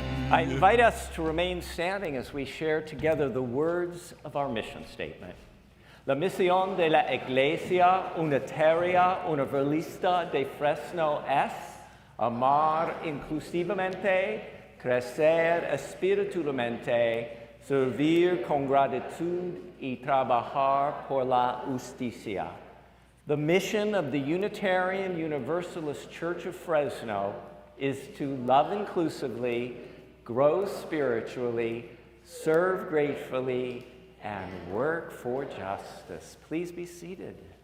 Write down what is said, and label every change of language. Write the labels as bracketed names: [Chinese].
[English] I invite us to remain standing as we share together the words of our mission statement. [Spanish] La misión de la Iglesia Unitaria Universalista de Fresno es amar inclusivamente, crecer espiritualmente, servir con gratitud y trabajar por la justicia. [English] The mission of the Unitarian Universalist Church of Fresno is to love inclusively, grow spiritually, serve gratefully, and work for justice. Please be seated.